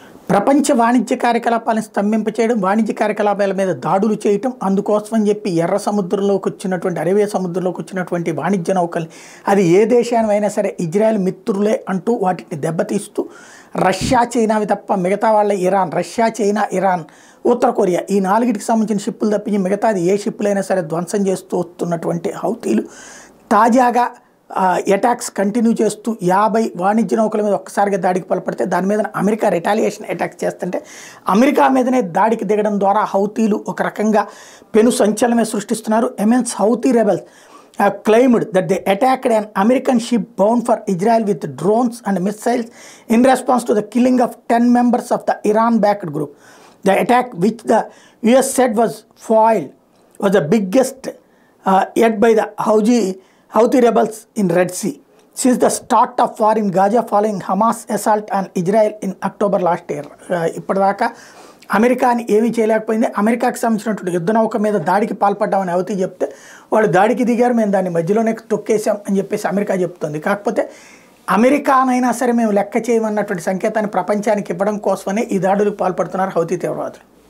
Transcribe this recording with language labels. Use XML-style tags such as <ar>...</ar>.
<te>ప్రపంచ వాణిజ్య కార్యకలాపాలను స్తంభింపచేయడం, వాణిజ్య కార్యకలాపాల మీద దాడులు చేయటం, అందుకోసమని చెప్పి ఎర్ర సముద్రంలోకి వచ్చినటువంటి అరేబియా సముద్రంలోకి వచ్చినటువంటి వాణిజ్య నౌకల్ని అది ఏ దేశానివైనా సరే ఇజ్రాయెల్ మిత్రులే అంటూ వాటిని దెబ్బతీస్తూ రష్యా చైనావి తప్ప మిగతా వాళ్ళ ఇరాన్, రష్యా చైనా ఇరాన్ ఉత్తర కొరియా ఈ నాలుగిటికి సంబంధించిన షిప్పులు తప్పించి మిగతాది ఏ షిప్పులైనా సరే ధ్వంసం చేస్తూ వస్తున్నటువంటి హౌతీలు తాజాగా అటాక్స్ కంటిన్యూ చేస్తూ 50 వాణిజ్య నౌకల మీద ఒక్కసారిగా దాడికి పాల్పడితే దాని మీద అమెరికా రిటాలియేషన్ అటాక్ చేస్తుంటే అమెరికా మీదనే దాడికి దిగడం ద్వారా హౌతీలు ఒక రకంగా పెను సంచలనమే సృష్టిస్తున్నారు.</te> <en>Yemen's Houthi rebels claimed that they attacked an American ship bound for Israel with drones and missiles in response to the killing of 10 members of the Iran-backed group. The attack, which the US said was foiled, was the biggest yet by the Houthi rebels in Red Sea since the start of war in Gaza following Hamas assault on Israel in October last year.</en> <te>ఇప్పటిదాకా అమెరికాని ఏమీ చేయలేకపోయింది. అమెరికాకి సంబంధించినటువంటి యుద్ధ నౌక మీద దాడికి పాల్పడ్డామని Houthi చెప్తే వాళ్ళు దాడికి దిగారు, మేము దాన్ని మధ్యలోనే తొక్కేసాం అని చెప్పేసి అమెరికా చెప్తుంది. కాకపోతే అమెరికానైనా సరే మేము లెక్క చేయమన్నటువంటి సంకేతాన్ని ప్రపంచానికి ఇవ్వడం కోసమనే ఈ దాడులకు పాల్పడుతున్నారు హౌతీ తీవ్రవాదులు.</te>